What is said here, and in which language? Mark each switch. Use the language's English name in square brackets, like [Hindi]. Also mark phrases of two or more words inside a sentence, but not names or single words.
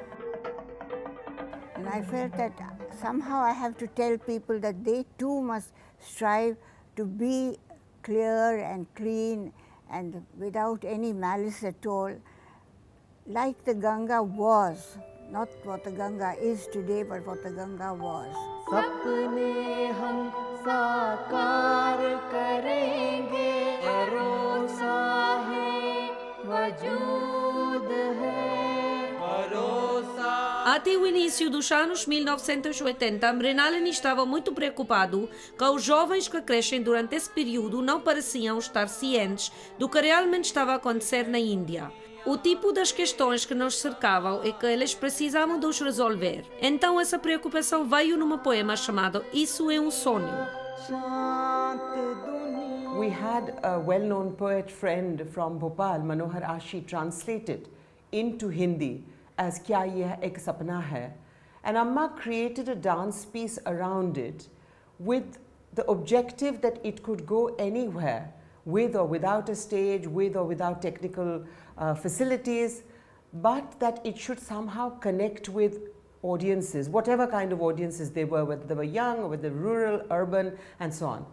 [English] And I felt that somehow I have to tell people that they too must strive to be clear and clean and without any malice at all, like the Ganga was, not what the Ganga is today, but what the Ganga was. [Hindi] सपने हम साकार करेंगे, भरोसा है वजूद है, भरोसा. [Portuguese] Até o início dos anos 1980, Mrinalini estava muito preocupado que os jovens que crescem durante esse período não pareciam estar cientes do que realmente estava a acontecer na Índia. O tipo das questões que nos cercavam e que eles precisavam de os resolver. Então essa preocupação veio num poema chamado Isso é Sonho. [English] We had a well-known poet friend from Bhopal, Manohar Ashi, translated into Hindi as Kya Ye Ek Sapna Hai, and Amma created a dance piece around it with the objective that it could go anywhere, with or without a stage, with or without technical facilities, but that it should somehow connect with audiences, whatever kind of audiences they were, whether they were young or whether rural, urban, and so on.